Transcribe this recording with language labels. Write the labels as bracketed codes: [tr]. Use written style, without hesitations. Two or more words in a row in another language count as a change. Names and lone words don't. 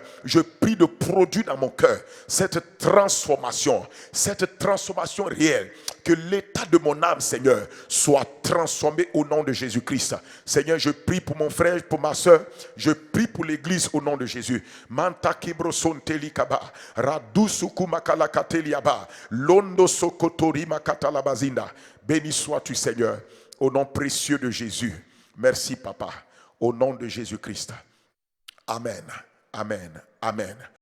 [fr] Je prie de produire dans mon cœur cette transformation. Cette transformation réelle. Que l'état de mon âme, Seigneur, soit transformé au nom de Jésus-Christ. Seigneur, je prie pour mon frère, pour ma soeur. Je prie pour l'église au nom de Jésus. Manta kibro sonteli kaba. Radusuku makala kateli aba. Londo sokotori makata labazinda. Béni sois-tu, Seigneur, au nom précieux de Jésus. Merci, Papa, au nom de Jésus-Christ. Amen. Amen. Amen.